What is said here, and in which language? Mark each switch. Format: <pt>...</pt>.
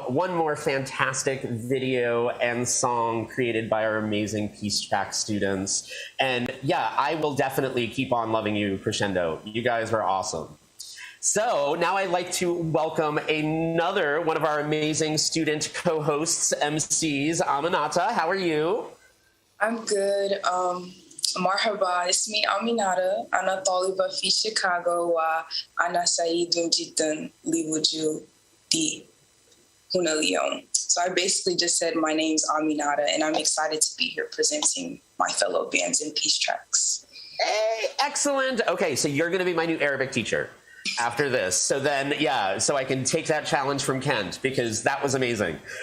<en>One more fantastic video and song created by our amazing Peace Track students. And yeah, I will definitely keep on loving you, crescendo. You guys were awesome. So now I'd like to welcome another one of our amazing student co-hosts, MCs. Aminata, how are you? I'm good.</en> <ar>مرحبا اسمي أمينة أنا طالبة في شيكاغو وأنا سعيد جدا لوجودي هنا اليوم.</ar> <en>So I basically just said my name's Aminata and I'm excited to be here presenting my fellow bands in Peace Tracks. Hey, excellent. Okay, so you're going to be my new Arabic teacher after this. So then, yeah, so I can take that challenge from Kent because that was amazing.</en>